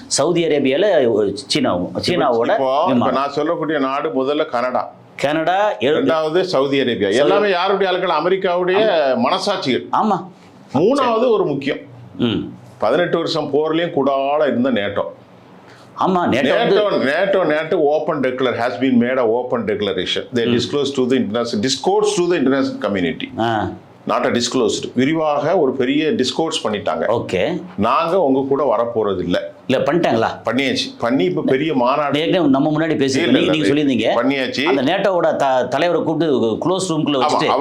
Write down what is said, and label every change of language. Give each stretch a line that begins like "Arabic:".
Tamil: Saudi அரேபியாவில் சீனாவோட நான் சொல்லக்கூடிய நாடு முதல்ல கனடா, இரண்டாவது சவுதி அரேபியா. எல்லாமே யாருடைய ஆட்கள்? அமெரிக்காவுடைய மனசாட்சிகள். ஆமா. மூணாவது ஒரு முக்கியம், 18 வருஷம் போர்லயும் கூடால இருந்த நேட்டோ. ஆமா,
English: NATO open declare has been made a open declaration. They disclose to the international community. Not a disclosed.
Tamil: விரிவாக ஒரு பெரிய டிஸ்கோர்ஸ் பண்ணிட்டாங்க. ஓகே. நாங்க உங்க கூட வர போறது இல்ல பண்ணிட்டாங்களா? பண்ணியாச்சு. இப்ப பெரிய மாநாடு நம்ம முன்னாடி பேசி நீங்க சொல்லியிருந்தீங்க. பண்ணியாச்சு. அந்த நேட்டோவோட தலைவரை கூப்பிட்டு க்ளோஸ் ரூம்குள்ள வச்சுட்டு